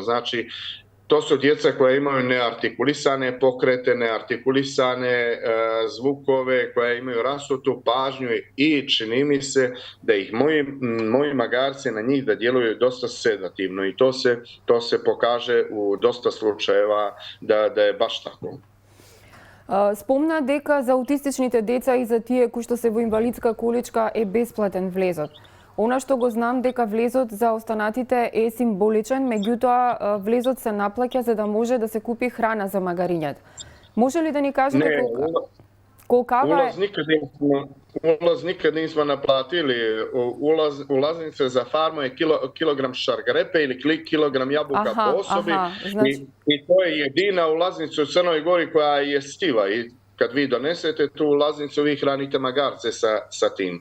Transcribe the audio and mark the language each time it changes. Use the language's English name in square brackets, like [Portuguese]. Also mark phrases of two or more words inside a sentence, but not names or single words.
[Serbian] Znači, to su djeca koja imaju neartikulisane pokrete, neartikulisane zvukove, koja imaju rasutu pažnju i čini mi se da ih moji magarci na njih da djeluju dosta sedativno i to se pokaže u dosta slučajeva da je baš tako. [Macedonian] Спомна дека за аутистичните деца и за тие кои што се во инвалидска количка е бесплатен влезот. Она што го знам дека влезот за останатите е символичен, меѓутоа влезот се наплаќа за да може да се купи храна за магарињата. Може ли да ни кажете колкава е? [Serbian] Ulaz nikad nismo naplatili. Ulaznice za farmu je kilogram šargarepe ili kilogram jabuka po osobi. I to je jedina ulaznica u Crnoj Gori koja je jestiva. I kad vi donesete tu ulaznicu, vi hranite magarce sa tim.